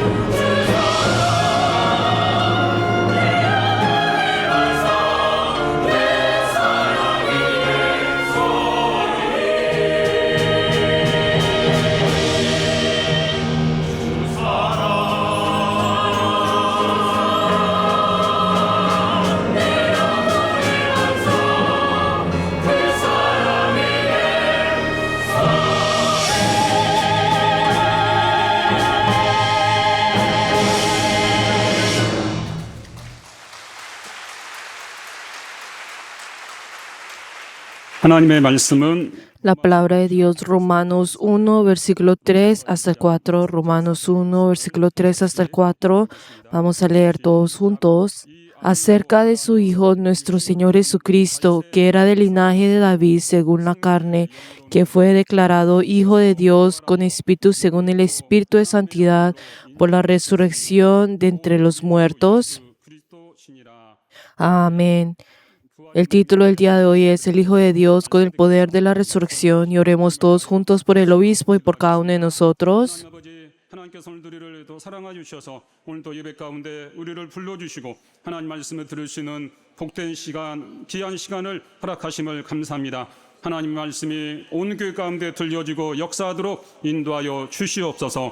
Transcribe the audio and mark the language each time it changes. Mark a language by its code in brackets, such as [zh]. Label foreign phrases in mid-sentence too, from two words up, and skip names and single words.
[ko] 주 사랑 내 반석 그 사랑 위에 그 사랑 위에 하나님의 말씀은 [es] La palabra de Dios, Romanos 1, versículo 3 hasta el 4. Romanos 1, versículo 3 hasta el 4. Vamos a leer todos juntos. Acerca de su Hijo, nuestro Señor Jesucristo, que era del linaje de David según la carne, que fue declarado Hijo de Dios con espíritu según el Espíritu de Santidad por la resurrección de entre los muertos. [ko] 그리스도시니라. [es] Amén. El título del día de hoy es El Hijo de Dios con el poder de la resurrección, y oremos todos juntos por el obispo y por cada uno de nosotros. [ko] 하나님 아버지, 하나님께서 오늘 우리를 또 사랑하여 주셔서 오늘 또 예배 가운데 우리를 불러주시고 하나님 말씀을 들으시는 복된 시간, 귀한 시간을 허락하심을 감사합니다. 하나님 말씀이 온 교회 가운데 들려지고 역사하도록 인도하여 주시옵소서.